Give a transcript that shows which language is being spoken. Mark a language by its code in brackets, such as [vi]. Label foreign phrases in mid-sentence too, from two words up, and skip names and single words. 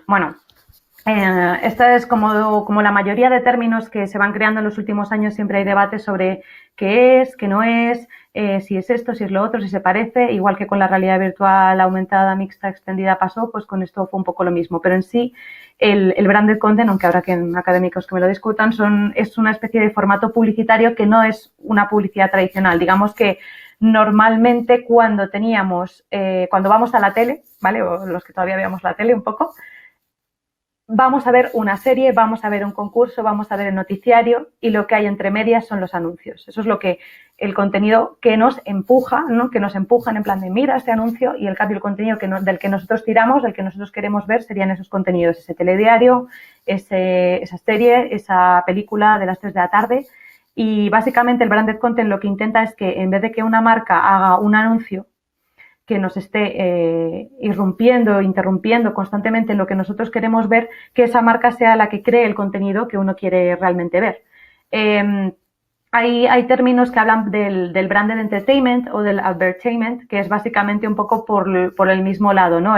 [es] Bueno, esta es como la mayoría de términos que se van creando en los últimos años. Siempre hay debates sobre qué es, qué no es, si es esto, si es lo otro, si se parece. Igual que con la realidad virtual aumentada, mixta, extendida pasó, pues con esto fue un poco lo mismo. Pero en sí, el [en] branded content, [es] aunque habrá que en académicos que me lo discutan, es una especie de formato publicitario que no es una publicidad tradicional. Digamos que normalmente cuando vamos a la tele, ¿vale? O los que todavía veamos la tele un poco, vamos a ver una serie, vamos a ver un concurso, vamos a ver el noticiario, y lo que hay entre medias son los anuncios. Eso es el contenido que nos empuja, ¿no? Que nos empujan en plan de mira este anuncio, y el cambio, el contenido del que nosotros tiramos, del que nosotros queremos ver, serían esos contenidos, ese telediario, esa serie, esa película de las 3 de la tarde. Y básicamente el [en] branded content [es] lo que intenta es que en vez de que una marca haga un anuncio que nos esté interrumpiendo constantemente en lo que nosotros queremos ver, que esa marca sea la que cree el contenido que uno quiere realmente ver. Hay términos que hablan del [en] branded entertainment [es] o del advertainment, que es básicamente un poco por el mismo lado, ¿no?